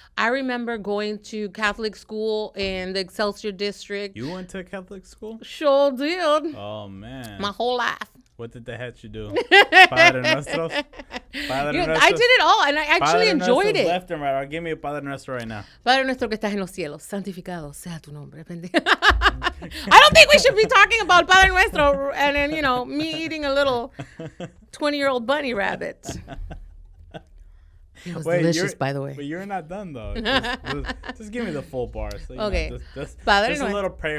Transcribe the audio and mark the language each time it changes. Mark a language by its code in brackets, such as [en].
[en] I remember going to Catholic school in the Excelsior district. You went to Catholic school? Sure did. Oh, man. My whole life. What did they have you do? [es] Padre Nuestros? [en] I did it all, and I actually enjoyed it. Left and right. Give me a Padre Nuestro right now. [es] Padre Nuestro que estás en los cielos, santificado sea tu nombre. [en] I don't think we should be talking about Padre Nuestro and then, me eating a little 20-year-old bunny rabbit. It was delicious, by the way. But you're not done, though. Just give me the full bar. So, okay. Just a little prayer.